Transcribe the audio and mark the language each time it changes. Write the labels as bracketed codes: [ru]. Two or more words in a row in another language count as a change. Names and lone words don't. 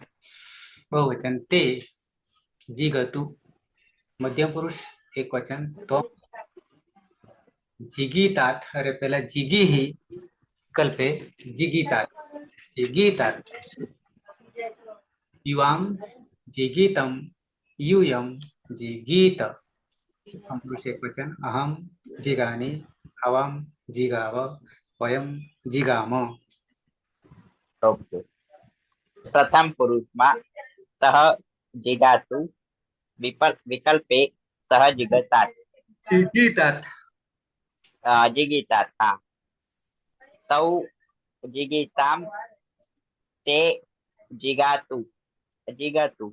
[sa] બહુવચન તે જીગતું. મધ્યમ પુરુષ એક વચન તો જીગીતાત. [gu] અરે પેલા [sa] જીગીહી વિકલ્પે જીગીતાત જીગીતાત. યુવામ જીગીતમ यूयम जीगीत. पुरुष एक वचन अहम जिगानि अवम जिगाव वयम जिगाम. ઓકે. પ્રથમ પુરુષમાં સહ જીગાતું વિકલ્પે સહ જીગતાત. જીગીતાત. જીગીતાત. હા. તૌ જીગીતામ તે જીગાતું જીગતું.